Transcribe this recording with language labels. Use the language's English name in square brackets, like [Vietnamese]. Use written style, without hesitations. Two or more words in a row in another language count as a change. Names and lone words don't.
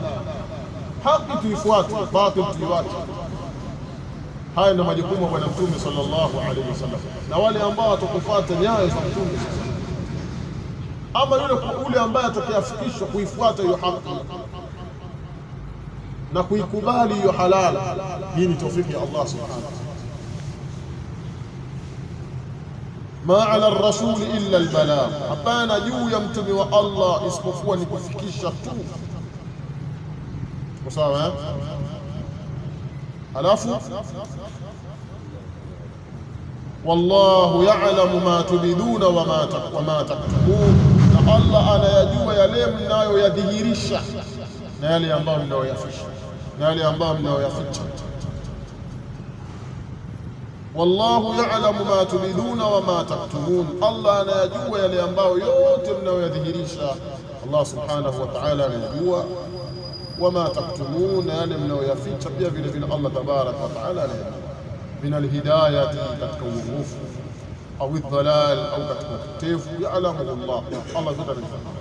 [Swahili] Haki tuifuate, batil tuiwache. Haya ndio majukumu ya Bwana Mtume [Arabic] صلى الله عليه وسلم, [Swahili] na wale ambao watakufuata nyayo za Mtume. Ama yule ambaye atakayefikishwa kuifuata hiyo haki na kuikubali hiyo halal, hii ni tawfiki ya Allah [Arabic] سبحانه وتعالى. ما على الرسول إلا البلاغ, [Swahili] hapana juu ya mtume wa Allah isipokuwa ni kufikisha tu. Sawa? Alafu [Arabic] والله يعلم ما تبدون وما تكتمون, [Swahili] na Allah anayajua yale mnayoyadhihirisha na yale ambayo mnayoyaficha, na yale ambayo mnayoyaficha. [Arabic] والله يعلم ما تبدون وما تكتمون, [Swahili] Allah anayajua yale ambayo yote mnayoyadhihirisha, Allah [Arabic] سبحانه وتعالى [Swahili] anayajua. [Arabic] وما تكتمون, [Swahili] yale mnayoyaficha pia vile vile Allah [Arabic] تبارك وتعالى [Swahili] anayajua. [Arabic] من الهداية, [Swahili] katika uongofu, au aldhalal, au katika upotevu, [Arabic] يعلم الله, [Swahili] Allah zote anafahamu.